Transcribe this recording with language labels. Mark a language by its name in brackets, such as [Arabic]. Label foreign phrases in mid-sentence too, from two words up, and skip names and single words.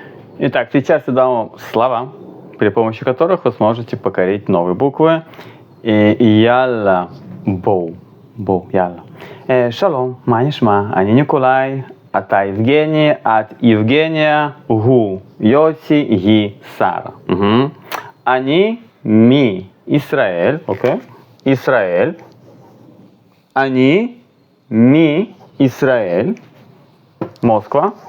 [Russian] Итак, сейчас я дам вам слова, при помощи которых вы сможете покорить новые буквы. [Hebrew] יאללה, בוא, יאללה. Шалом, מה נשמע? אני ניקולאי, אתה יבגני, את יבגניה, הוא יוסי, היא שרה. אני מישראל, אוקיי? ישראל. אני מישראל, מוסקבה.